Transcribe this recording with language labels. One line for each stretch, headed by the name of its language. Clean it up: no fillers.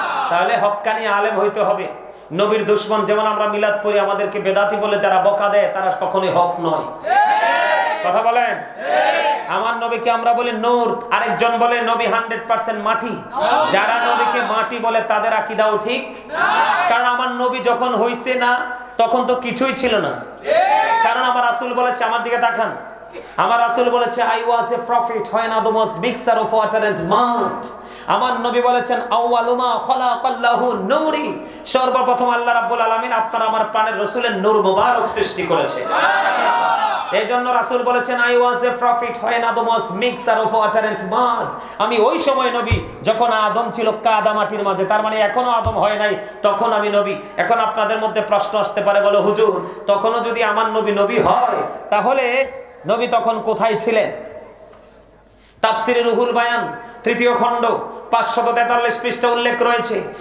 Bangla: তাহলে হক্কানি আলেম হইতে হবে। নবীর দুশমন যেমন আমরা মিলাদ পড়ি, আমাদেরকে বেদাতি বলে যারা বকা দেয় তারা কখনোই হক নয়। কথা বলেন। আমার নবীকে আমরা বলি নূর, আরেকজন বলে নবী 100% মাটি। যারা নবীকে মাটি বলে তাদের আকীদাও ঠিক। কারণ আমার নবী যখন হইছে না তখন তো কিছুই ছিল না। কারণ আমার রাসূল বলেছে,
English: আমার দিকে তাকান, আমার রাসূল বলেছে I was a prophet when Adam was mixture of water and mud।
Bangla: আমার নবী বলেছেন
Arabic: আউয়ালু মা খালাকাল্লাহু নূরি,
Bangla: সর্বপ্রথম আল্লাহ রাব্বুল আলামিন আপনার আমার প্রাণের রাসূলের নূর মোবারক সৃষ্টি করেছে। এইজন্য রাসূল বলেছেন
English: I was a prophet when Adam was mixture of water and mud।
Bangla: আমি ওই সময় নবী যখন আদম ছিল কাদা মাটির মাঝে, তার মানে এখনো আদম হয় নাই, তখন আমি নবী। এখন আপনাদের মধ্যে প্রশ্ন আসতে পারে, বলো হুজুর তখনও যদি আমার নবী নবী হয় তাহলে নবী তখন কোথায় ছিলেন? তাফসিরে রুহুল বায়ান ৩য় খণ্ড ৫৪৩ পৃষ্ঠা উল্লেখ রয়েছে।